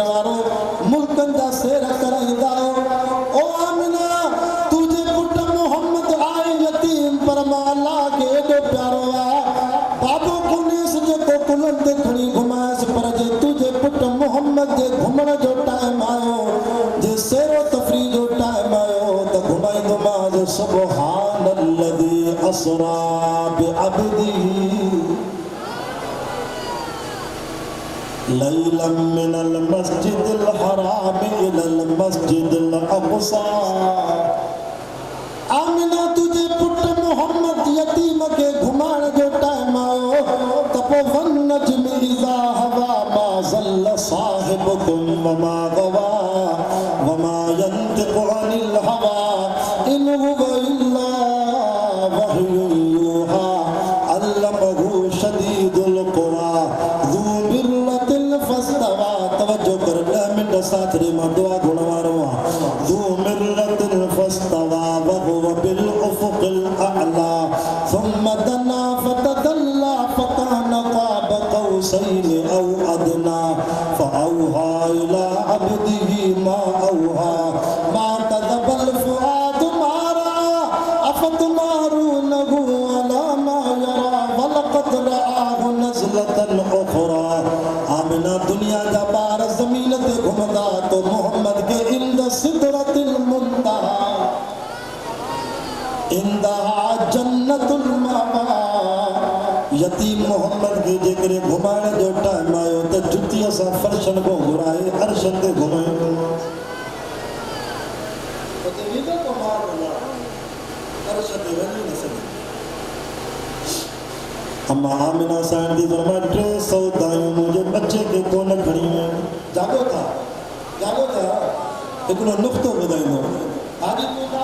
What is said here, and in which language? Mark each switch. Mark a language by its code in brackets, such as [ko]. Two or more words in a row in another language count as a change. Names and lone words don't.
[sd] वारो मुल्कनि जा सैर कराईंदा ओ आमिना तुझे पुट मोहम्मद आए यतीम पर मां अल्लाह खे एॾो प्यारो बाबो कुनेस जेको कुलनि ते खणी घुमायसि पर जे तुझे पुट मोहम्मद जे घुमण जो टाइम आयो जे सैरो तफरीह जो टाइम आयो त घुमाईंदोमांसि [ar] سبحان الذي أسرى بعبده ليلا من المسجد الحرام إلى المسجد الأقصى [sd] आमिना तुझे पुट मोहम्मद यतीम के घुमाण जो टाइम आयो त पोइ वन [ar] النجم إذا هوى ما ضل صاحبكم وما غوى وما ينطق عن الهوى إن هو إلا وحي يوحى علمه شديد القوى ذو مرة فاستوى [sd] तवज्जो कर 10 मिनट साथ रे मां दुआ गुण वारो [ar] ذو مرة فاستوى وهو بالأفق الأعلى ثم دنا فتدلى حسين أو أدنى فأوحى إلى عبده ما أوحى ما كذب الفؤاد ما رأى أفتمارونه على ما يرى ولقد رآه نزلة أخرى. [sd] आमिना दुनिया जा बार ज़मीन ते घुमंदा तो मोहम्मद के [ar] عند سدرة المنتهى عندها جنة المأوى. [sd] यतीम मोहम्मद के जेकरे घुमाइण जो टाइम आयो त जुतीअ सां फर्शन को घुराए अर्शन ते घुमाए उते वीज़ो को मार वञा अर्श ते वञी न सघे। अम्मा आमिना साईं दी फरमाए 300 दायूं मुंहिंजे बच्चे के कोन खणी जागो था हिकिड़ो नुक़्तो ॿुधाईंदो हाजी तूं